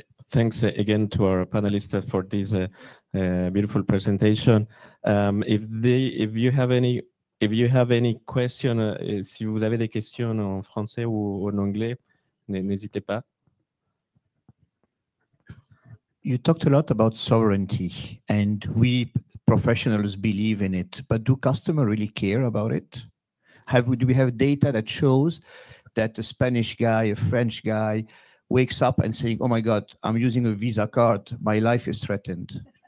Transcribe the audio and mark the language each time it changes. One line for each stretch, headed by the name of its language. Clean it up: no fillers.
English: Thanks again to our panelists for this beautiful presentation. If you have any question,
French: si vous avez des questions en français ou en anglais, n'hésitez pas.
English: You talked a lot about sovereignty, and we professionals believe in it, but do customers really care about it? Do we have data that shows that a Spanish guy, a French guy, wakes up and saying, "Oh my God, I'm using a Visa card, my life is threatened"?